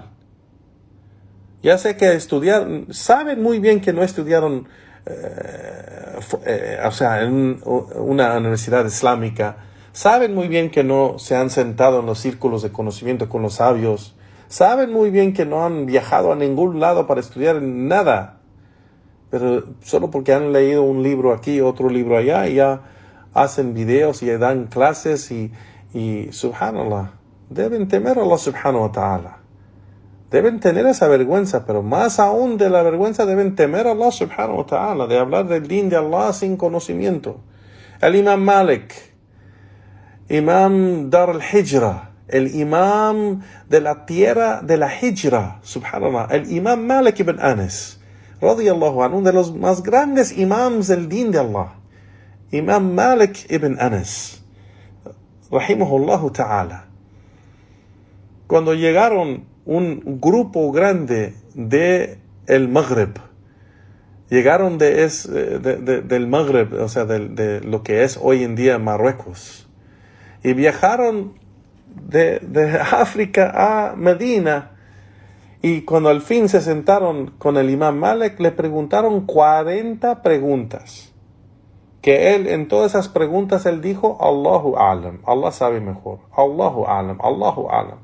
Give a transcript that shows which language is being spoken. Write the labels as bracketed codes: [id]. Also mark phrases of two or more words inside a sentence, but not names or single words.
[es] Ya sé que saben muy bien que no estudiaron en una universidad islámica, saben muy bien que no se han sentado en los círculos de conocimiento con los sabios, saben muy bien que no han viajado a ningún lado para estudiar nada, pero solo porque han leído un libro aquí, otro libro allá, y ya hacen videos y dan clases y subhanallah, deben temer a Allah [ar] سبحانه وتعالى. [es] Deben tener esa vergüenza, pero más aún de la vergüenza deben temer a Allah [ar] سبحانه وتعالى, [es] de hablar del din de Allah sin conocimiento. El Imam Malik, Imam Dar al-Hijra, el Imam de la tierra de la Hijra, subhanallah, el Imam Malik ibn Anas, [ar] رضي الله عنه, [es] uno de los más grandes imams del din de Allah. Imam Malik ibn Anas, [ar] رحمه الله تعالى. [es] Cuando llegaron un grupo grande de el Maghreb, llegaron del Maghreb, o sea, de lo que es hoy en día Marruecos, y viajaron de África a Medina, y cuando al fin se sentaron con el Imam Malik, le preguntaron 40 preguntas, que él, en todas esas preguntas, él dijo, [ar] الله أعلم, [es] Allah sabe mejor, [ar] الله أعلم، الله أعلم.